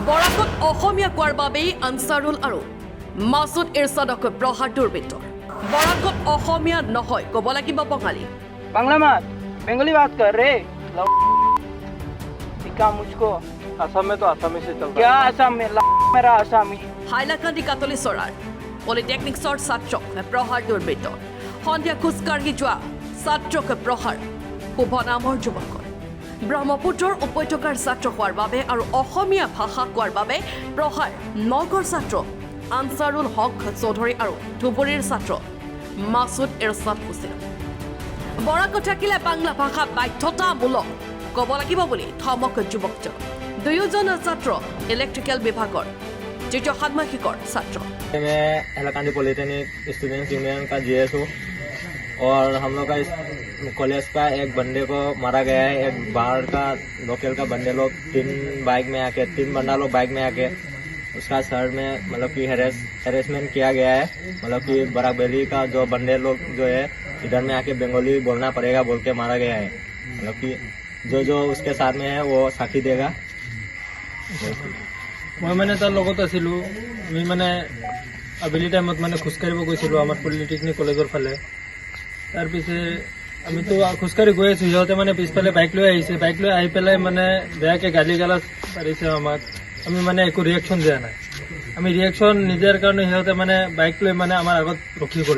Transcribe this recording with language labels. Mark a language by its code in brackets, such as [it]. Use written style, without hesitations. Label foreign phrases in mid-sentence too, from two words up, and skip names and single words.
[as] বৰাকত অসমীয়া কোৱাৰ বাবেই আনসাৰুল আৰু মাসুদ ইৰছাদক প্ৰহাৰ দুৰ্বৃত্তৰ বৰাকত অসমীয়া নহয় ক'ব লাগিব বঙালী [hi] बांग्ला मत बंगाली बात कर रे काम मुझको असम में तो आसामी से चलता क्या असम में मेरा आसामी [as] হাইলাকান্দি কাটলি চৰাৰ পলিটেকনিক্সৰ ছাত্ৰক প্ৰহাৰ দুৰ্বৃত্তৰ সন্ধিয়া খোজকাঢ়ি যোৱা ছাত্ৰক প্ৰহাৰ শুভ নামৰ যুৱকৰ ব্ৰহ্মপুত্ৰৰ উপত্যকাৰ ছাত্ৰ হোৱাৰ বাবে আৰু অসমীয়া ভাষা কোৱাৰ বাবে প্ৰহাৰ নগৰ ছাত্ৰ আনসাৰুল হক চৌধুৰী আৰু ধুবুৰীৰ ছাত্ৰ মাসুদ ইৰছাদ হুছেইন বৰাকত থাকিলে বাংলা ভাষা বাধ্যতামূলক ক'ব লাগিব বুলি ধমক যুৱকজন দুয়োজন ছাত্ৰ ইলেক্ট্ৰিকেল বিভাগৰ তৃতীয় ষান্মাসিকৰ ছাত্ৰ [hi] मैं हैलाकांडी पॉलिटेक्निक स्टूडेंट्स यूनियन का जीएस हूँ और हम लोग का इस कॉलेज का एक बंदे को मारा गया है। एक बाहर का लोकल का बंदे लोग तीन बंदा लोग बाइक में आके उसका सर में मतलब कि हेरेसमेंट किया गया है। मतलब कि बराक वैली का जो बंदे लोग जो है इधर में आके बंगाली बोलना पड़ेगा बोल के मारा गया है। मतलब कि जो उसके साथ में है वो साथी देगा। [as] মই মানে তাৰ লগত আছিলোঁ আমি মানে আবেলি টাইমত মানে খোজকাঢ়িব গৈছিলোঁ আমাৰ পলিটেকনিক কলেজৰ ফালে তাৰপিছে আমিতো খোজকাঢ়ি গৈ আছোঁ সিহঁতে মানে পিছফালে বাইক লৈ আহিছে বাইক লৈ আহি পেলাই মানে বেয়াকৈ গালি গালাজ পাৰিছে আমাক আমি মানে একো ৰিয়েকশ্যন দিয়া নাই আমি ৰিয়েকশ্যন নিদিয়াৰ কাৰণে সিহঁতে মানে বাইক লৈ মানে আমাৰ আগত ৰখি গ'ল